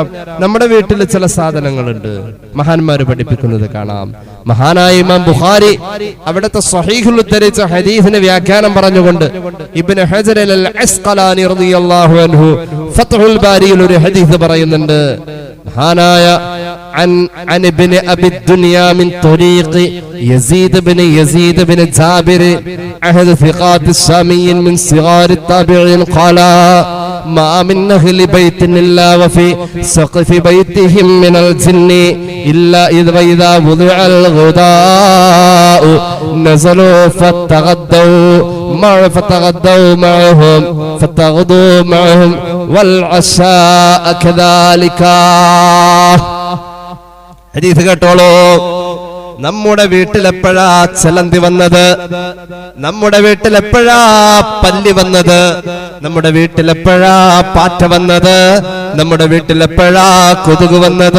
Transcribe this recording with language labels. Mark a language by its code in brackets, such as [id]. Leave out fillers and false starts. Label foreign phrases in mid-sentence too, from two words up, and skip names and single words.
[ml] നമ്മുടെ വീട്ടിൽ ചില സാധനങ്ങളുണ്ട്, മഹാന്മാര് പഠിപ്പിക്കുന്നത് കാണാം. മഹാനായ ഇമാം ബുഖാരി അവിടുത്തെ സ്വഹീഹുൽ ഉദ്ധരിച്ച ഹദീസിന് വ്യാഖ്യാനം പറഞ്ഞുകൊണ്ട് ഇബ്നു ഹജർ അൽ അസ്ഖലാനി [ar] رضي الله عنه [ml] ഫത്ഹുൽ ബാരിയിൽ ഒരു ഹദീസ് പറയുന്നുണ്ട്. [ar] മഹാനായ عن ابن ابي الدنيا من طريق يزيد بن جابر احد ثقات الشاميين من صغار التابعين قال ما من أهل بيت إلا وفي سقف بيتهم من الجن إلا إذا وضع الغداء نزلوا فتغدوا معهم والعشاء كذلك. [ml] ഹദീസ് കേട്ടോളൂ. നമ്മുടെ വീട്ടിലെപ്പോഴാ ചലന്തി വന്നത്? നമ്മുടെ വീട്ടിലെപ്പോഴാ പല്ലി വന്നത്? നമ്മുടെ വീട്ടിലെപ്പോഴാ പാറ്റ വന്നത്? നമ്മുടെ വീട്ടിലെപ്പോഴാ കൊതുക് വന്നത്?